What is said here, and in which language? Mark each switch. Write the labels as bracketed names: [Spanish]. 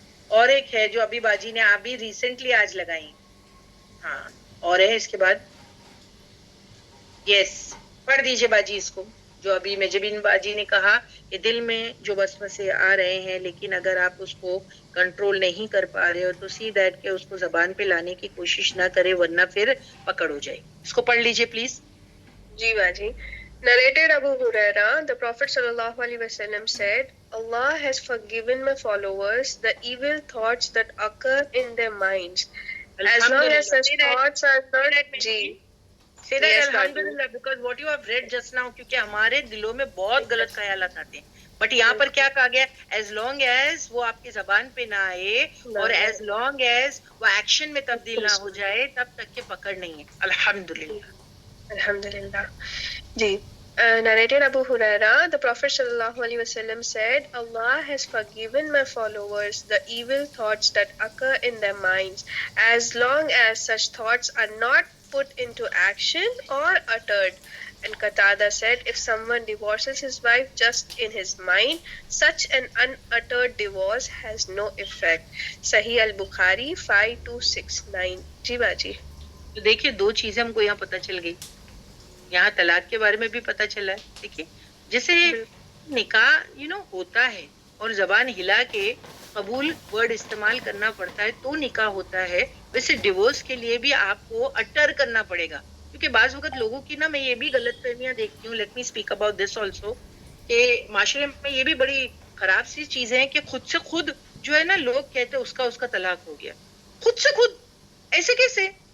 [Urdu] اور ایک ہے جو ابھی باجی نے ابھی ریسنٹلی آج لگائی، ہاں اور ہے اس کے بعد، یس پڑھ دیجیے باجی اس کو، جو ابھی مجبین باجی نے کہا کہ دل میں جو وسوسے آ رہے ہیں، لیکن اگر آپ اس کو کنٹرول نہیں کر پا رہے ہو تو سی دیٹ کہ اس کو زبان پہ لانے کی کوشش نہ کرے، ورنہ پھر پکڑ ہو جائے، اس کو پڑھ لیجیے پلیز۔ جی باجی. [English] Narrated Abu Huraira, the Prophet sallallahu alaihi wasallam said, Allah has forgiven my followers the evil thoughts that occur in their minds. As long as such thoughts are not [Urdu] جی [English] Say that yes باجی alhamdulillah, because what you have read just now، [Urdu] کیونکہ ہمارے دلوں میں بہت غلط خیالات آتے ہیں، بٹ یہاں پر کیا کہا گیا، [English] as long as [Urdu] وہ آپ کی زبان پہ نہ آئے، اور ایز لانگ ایز وہ ایکشن میں تبدیل نہ ہو جائے، تب تک کہ پکڑ نہیں ہے، الحمدللہ۔ [Arabic] Alhamdulillah. [Urdu] جی [English] narrated Abu Huraira, the Prophet sallallahu alaihi wasallam said, Allah has forgiven my followers the evil thoughts that occur in their minds, as long as such thoughts are not put into action or uttered. And Qatada said, if someone divorces his wife just in his mind, such an unuttered divorce has no effect. Sahih al-Bukhari 5269. [Urdu] جی باجی. تو دیکھیے دو چیزیں ہم کو یہاں پتہ چل گئی، یہاں طلاق کے بارے میں بھی پتہ چلا ہے، دیکھیے جیسے نکاح ہوتا ہے اور زبان ہلا کے قبول ورڈ استعمال کرنا پڑتا ہے تو نکاح ہوتا ہے، ویسے ڈیورس کے لیے بھی آپ کو اٹر کرنا پڑے گا، کیونکہ بعض وقت لوگوں کی میں یہ بھی غلط فہمیاں دیکھتی ہوں، [English] let me speak about this also, [Urdu] کہ معاشرے میں یہ بھی بڑی خراب سی چیزیں ہیں کہ خود سے خود جو ہے نا، لوگ کہتے اس کا طلاق ہو گیا، خود سے خود، ایسے کیسے؟